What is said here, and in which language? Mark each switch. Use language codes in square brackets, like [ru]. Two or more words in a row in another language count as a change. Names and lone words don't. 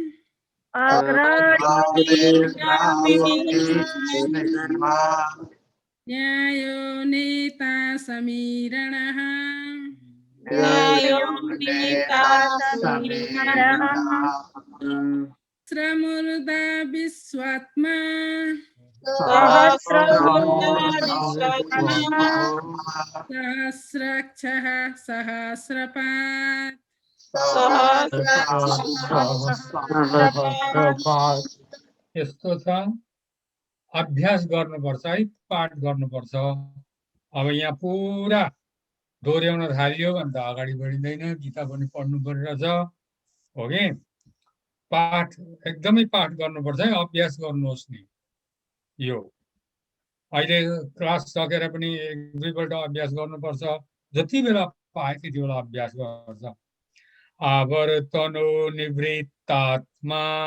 [sa] न्यायो नेता समीरणः श्रमुर्दा विश्वात्मा सहस्राक्षः सहस्रपात् सहस्रपात् [ne] यस्तो छ अभ्यास गर्नुपर्छ है पाठ गर्नुपर्छ अब यहाँ पुरा दोहोऱ्याउन थालियो भने त अगाडि बढिँदैन गीता पनि पढ्नु परिरहेछ हो कि पाठ एकदमै पाठ गर्नुपर्छ है अभ्यास गर्नुहोस् नि यो अहिले क्लास सकेर पनि एक दुईपल्ट अभ्यास गर्नुपर्छ जति बेला पाए त्यति बेला अभ्यास गर्छ [sa] आवर्तनो निवृत्तात्मा